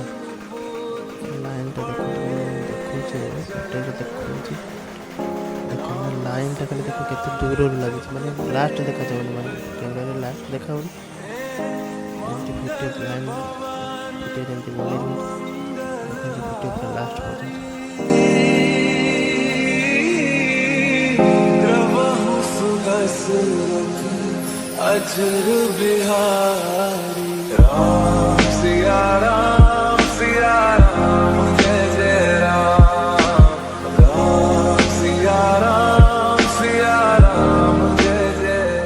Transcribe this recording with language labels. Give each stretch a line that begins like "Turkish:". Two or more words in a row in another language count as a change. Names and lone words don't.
Odia: ଲାଇନ୍ଟା ଦେଖନ୍ତୁ ମୁଁ ଦେଖାଉଛି ଏବେ ଫୁଟେଜ୍ ଦେଖାଉଛି। ଦେଖନ୍ତୁ ଲାଇନ୍ଟା ଖାଲି ଦେଖ କେତେ ଦୂରରୁ ଲାଗିଛି ମାନେ ଲାଷ୍ଟ ଦେଖାଯାଉନି ମାନେ କ୍ୟାମେରାରେ ଲାଷ୍ଟ ଦେଖାଯାଉନି। ଏମିତି ଫୁଟେଜ୍ ଲାଇନ୍ ଫୁଟେଜ୍ ଏମିତି ବନେଇଛନ୍ତି। ଦେଖନ୍ତୁ ଭିଡ଼ିଓ ପୁରା ଲାଷ୍ଟ ପର୍ଯ୍ୟନ୍ତ।
Hindi: अजर बिहारी राम सिया राम जय जय राम राम सिया राम जय जय